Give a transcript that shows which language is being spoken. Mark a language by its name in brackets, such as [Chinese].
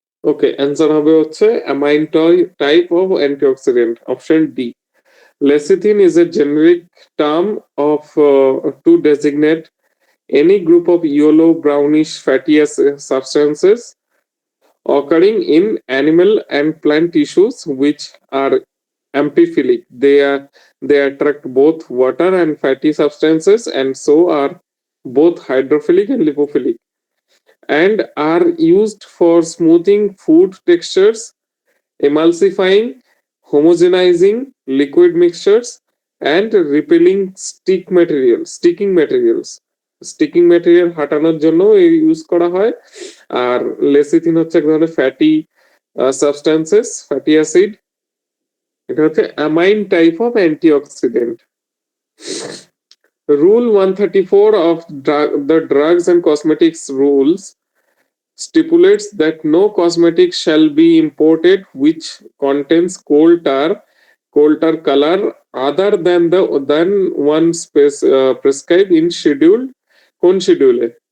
[Bangla] ওকে, answer হবে হচ্ছে amine type of antioxidant, option D. [English] Lecithin is a generic term of to designate any group of yellow brownish fatty substances occurring in animal and plant tissues which are amphiphilic. They attract both water and fatty substances and so are both hydrophilic and lipophilic, and are used for smoothing food textures, emulsifying, homogenizing liquid mixtures, and repelling sticking materials. [Bangla] Sticking material হাটানোর জন্য use করা হয়। আর lecithin হচ্ছে এক ধরনের fatty substances, fatty acid. এটা হচ্ছে amine type of antioxidant. [English] Rule 134 of the Drugs and Cosmetics Rules stipulates that no cosmetic shall be imported which contains coal tar color other than one prescribed in schedule [Bangla] কোন শিডিউলে?